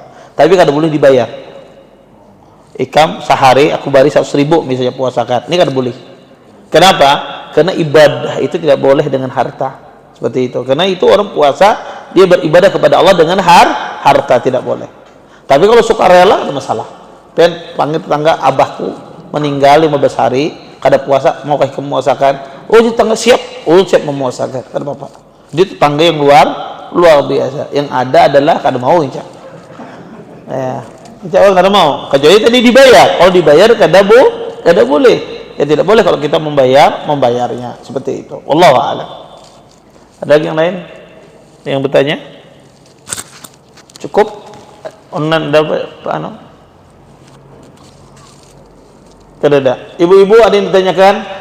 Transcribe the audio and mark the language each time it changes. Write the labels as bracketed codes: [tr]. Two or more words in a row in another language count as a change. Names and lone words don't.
[bjn] Tapi kada boleh dibayar. Ikam sehari aku bari 100.000 misalnya puasakan. Ini kada boleh. Kenapa? [id] Karena ibadah itu tidak boleh dengan harta. Seperti itu. Karena itu orang puasa, dia beribadah kepada Allah dengan harta, tidak boleh. Tapi kalau sukarela ada masalah. [bjn] Dan panggil tetangga, abahku meninggal 15 hari, kada puasa, mau kamu memuasakan? Oh, tetangga siap. Oh, siap memuasakan. Kada apa-apa. Dia tetangga yang luar biasa. Yang ada adalah kada mau insya. Ya. [ar] إن شاء الله [bjn] kada mau. Kecuali tadi dibayar. Kalau dibayar kada boleh. [id] Ya tidak boleh kalau kita membayarnya seperti itu. [ar] والله أعلم. [id] Ada yang lain yang bertanya? Cukup? Onan dapat apa? Tidak ada. Ibu-ibu ada yang ditanyakan?